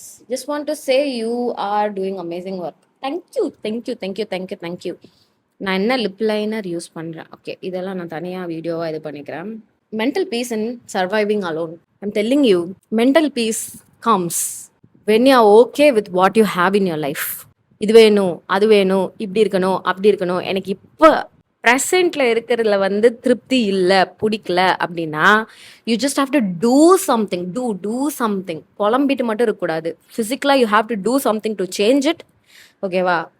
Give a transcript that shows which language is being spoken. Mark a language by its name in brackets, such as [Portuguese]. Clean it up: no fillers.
[English] Just want to say you are doing amazing work. Thank you thank you thank you thank you thank you. [Tamil] நான் என்ன lip liner use பண்ணுறேன். Okay இதெல்லாம் நான் தனியாக வீடியோவாக இது பண்ணிக்கிறேன். [English] Mental peace in surviving alone. I'm telling you mental peace comes when you are okay with what you have in your life. [Tamil] இது வேணும் அது வேணும் இப்படி இருக்கணும் அப்படி இருக்கணும் எனக்கு இப்போ ப்ரெசென்ட்ல இருக்கிறதுல வந்து திருப்தி இல்லை பிடிக்கல அப்படின்னா [English] You just have to do something. [Tamil] Do something. புலம்பிட்டு மட்டும் இருக்கக்கூடாது. ஃபிசிக்கலாக [English] You have to do something to change it. [Tamil] ஓகேவா?